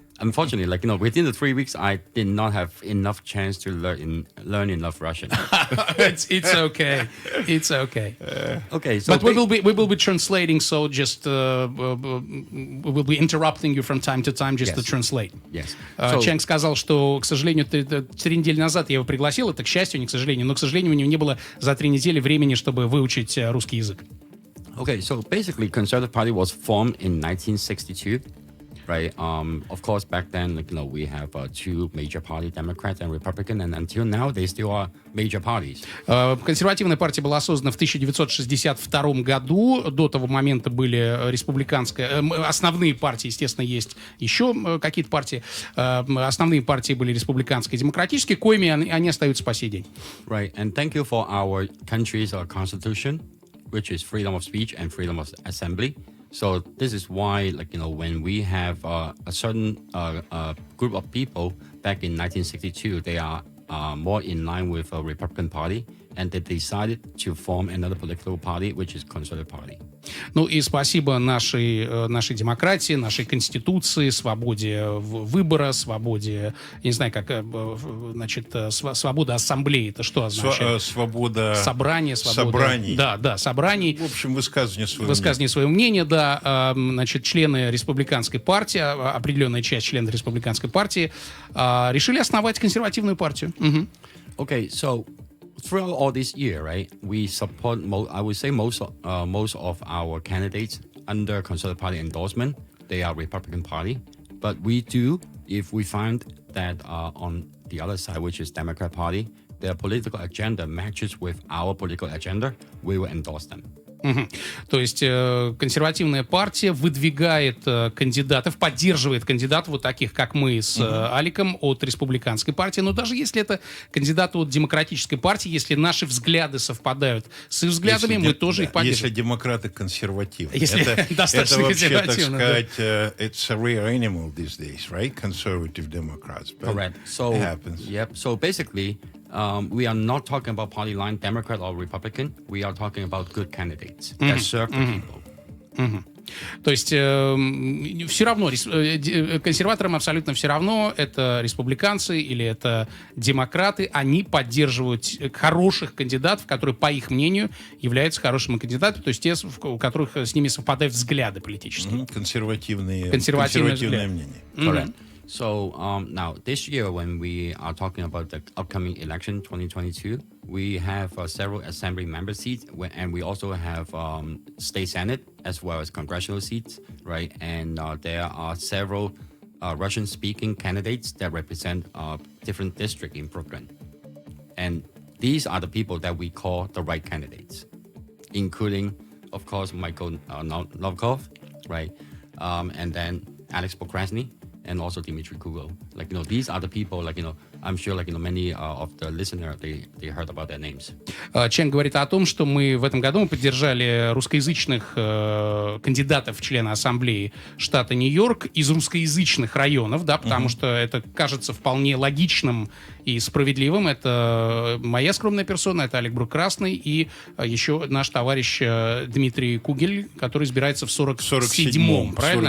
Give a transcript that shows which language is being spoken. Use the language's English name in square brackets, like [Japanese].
[English] Unfortunately, within the 3 weeks, I did not have enough chance to learn enough Russian. It's okay. It's okay. Okay. So but we will be translating. So just we will be interrupting you from time to time just to translate. Yes. [Russian] Чанг сказал, что, к сожалению, 3 недели назад я его пригласил. Это к счастью, не к сожалению. Но, к сожалению, у него не было за 3 недели времени, чтобы выучить русский язык. [English] Okay. So basically, Conservative Party was formed in 1962. Right. Of course, back then, we have two major parties, Democrat and Republican, and until now, they still are major parties. [Russian] Консервативная партия была создана в 1962 году. До того момента были основные партии, естественно, есть еще какие-то партии. Основные партии были республиканские и демократические, коими они остаются по сей день. [English] Right. And thank you for our country's constitution, which is freedom of speech and freedom of assembly. So this is why, when we have a certain group of people back in 1962, they are more in line with a Republican Party, and they decided to form another political party, which is Conservative Party. [Russian] Ну и спасибо нашей демократии, нашей конституции, свободе выбора, свободе, я не знаю, как, значит, свобода ассамблеи. Это что означает? Свобода... Собрание, свобода... Собраний. Да, собраний. В общем, высказывание своего мнения, да. Значит, члены республиканской партии, определенная часть членов республиканской партии решили основать консервативную партию. [English] Okay, so throughout all this year, right, we support, I would say most of our candidates under Conservative Party endorsement, they are Republican Party. But we do, if we find that on the other side, which is Democrat Party, their political agenda matches with our political agenda, we will endorse them. [Russian] То есть консервативная партия выдвигает кандидатов, поддерживает кандидатов вот таких, как мы с Алеком от республиканской партии. Но даже если это кандидаты от демократической партии, если наши взгляды совпадают с их взглядами, мы тоже их поддерживаем. Если демократы консервативны. Если достаточно консервативны. Это вообще, так сказать, [English] it's a rare animal these days, right? Conservative Democrats. But Correct. So, it happens. Yep. So basically, we are not talking about party line, Democrat or Republican. We are talking about good candidates that serve the people. [Russian] То есть все равно, консерваторам абсолютно все равно, это республиканцы или это демократы, они поддерживают хороших кандидатов, которые, по их мнению, являются хорошими кандидатами, то есть те, у которых с ними совпадают взгляды политические. Консервативное мнение. [English] Correct. So now this year, when we are talking about the upcoming election 2022, we have several assembly member seats, and we also have state senate as well as congressional seats, right? And there are several Russian-speaking candidates that represent different districts in Brooklyn, and these are the people that we call the right candidates, including, of course, Michael NOVAKHOV, right? And then ALEC BROOK-KRASNY. And also Dmitry Kugel. Like, these are the people, like, I'm sure, like, many of the listeners, they heard about their names. [Russian] Чанг говорит о том, что мы в этом году поддержали русскоязычных кандидатов в члены Ассамблеи штата Нью-Йорк из русскоязычных районов, да, потому что это кажется вполне логичным и справедливым. Это моя скромная персона, это Алек BROOK-KRASNY и еще наш товарищ Дмитрий Кугель, который избирается в 47-м, правильно?